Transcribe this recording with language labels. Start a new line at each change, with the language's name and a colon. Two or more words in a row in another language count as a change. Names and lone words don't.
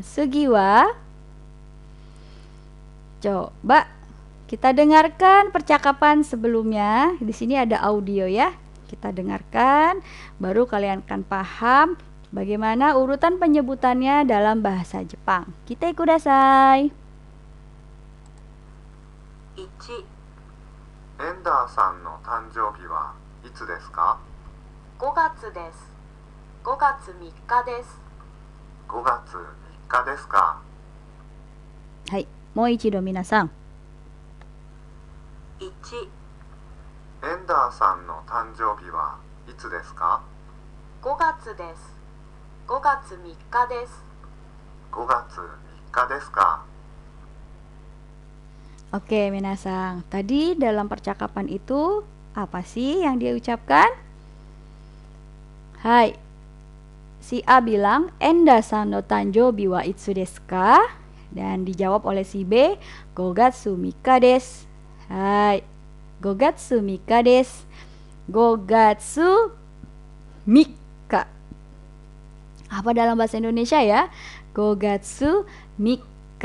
Indonesian: Sugiwa, coba kita dengarkan percakapan sebelumnya. Di sini ada audio ya. Kita dengarkan, baru kalian akan paham bagaimana urutan penyebutannya dalam bahasa Jepang.
Japanese: 聞いてください. 1、エンダーさんの誕生日はいつですか？ 5月です。5月3日です。 5月3日ですか？はい、もう一度皆さん。 1、エンダーさんの誕生日はいつですか？ 5月です。5月3日です。 5月3日ですか？
Indonesian: Oke, minasang. Tadi dalam percakapan itu apa sih yang dia ucapkan? Hai. Si A bilang,
Japanese: "エンダさんの誕生日はいつですか?"
Indonesian: Dan dijawab oleh si B,
Japanese: "五月三日です." はい。五月三日です. 五月三日.
Indonesian: Apa dalam bahasa Indonesia ya?
Japanese: 五月三日.